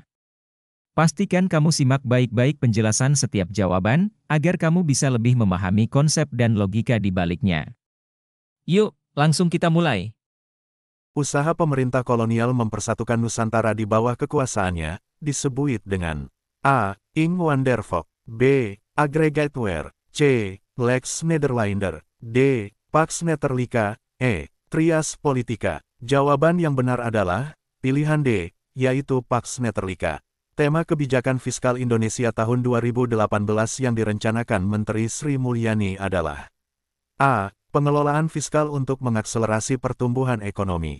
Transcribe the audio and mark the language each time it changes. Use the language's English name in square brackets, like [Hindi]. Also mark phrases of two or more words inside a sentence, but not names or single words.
[Indonesian] Pastikan kamu simak baik-baik penjelasan setiap jawaban, agar kamu bisa lebih memahami konsep dan logika di baliknya. Yuk, langsung kita mulai. Usaha pemerintah kolonial mempersatukan Nusantara di bawah kekuasaannya, disebut dengan A. Ing Wandervolk, B. Aggregateware, C. Lex Nederlander, D. Pax Netherlika, E. Trias Politica. Jawaban yang benar adalah pilihan D, yaitu Pax Netherlika. Tema kebijakan fiskal Indonesia tahun 2018 yang direncanakan Menteri Sri Mulyani adalah A. Pengelolaan fiskal untuk mengakselerasi pertumbuhan ekonomi.